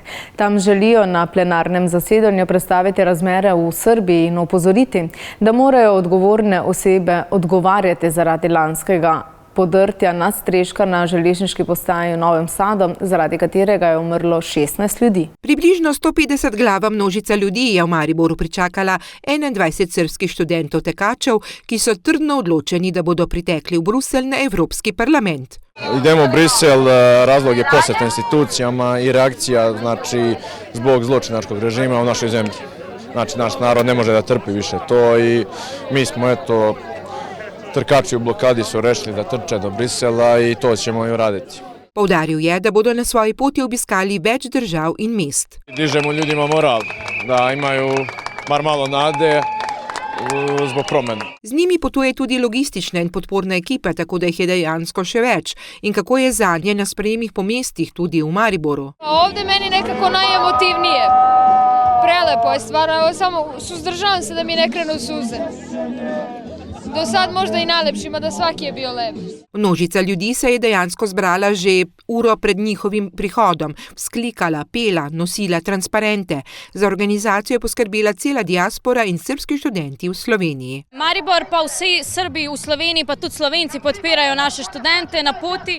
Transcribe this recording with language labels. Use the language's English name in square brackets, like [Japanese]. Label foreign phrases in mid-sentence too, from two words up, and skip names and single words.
[Slovenian] Tam želijo na plenarnem zasedanju predstaviti razmere v Srbiji in opozoriti, da morajo odgovorne osebe odgovarjati zaradi lanskega podrtja nadstreška na železniški postaji v Novem Sadu, zaradi katerega je umrlo 16 ljudi. Približno 150 glava množica ljudi je v Mariboru pričakala 21 srbskih študentov tekačev, ki so trdno odločeni, da bodo pritekli v Bruselj na Evropski parlament. [Serbian] Idemo u Brisel, razlog je posjet institucijama i reakcija, zbog zločinačkog režima u našoj zemlji. Naš narod ne može da trpi više to i mi smo, trkači u blokadi su rešili da trče do Brisela i to ćemo i uraditi. [Slovenian] Poudaril je, da bodo na svoji poti obiskali več držav in mest. [Serbian] Dižemo ljudima moral, da imaju bar malo nade zbog promena. [Slovenian] Z njimi potuje tudi logistična in podporna ekipa, tako da jih je dejansko še več. In kako je zanje na sprejemih po mestih, tudi v Mariboru? [Serbian] Ovdje meni nekako najemotivnije. Prelepo je stvarno, samo suzdržavam se da mi ne krenu suze. Do sad možda i najlepši, mada svaki je bio lep. [Slovenian] Množica ljudi se je dejansko zbrala že uro pred njihovim prihodom, vzklikala, pela, nosila transparente. Za organizacijo je poskrbela cela diaspora in srbski študenti v Sloveniji. Maribor pa vsi Srbi v Sloveniji, pa tudi Slovenci podpirajo naše študente na poti.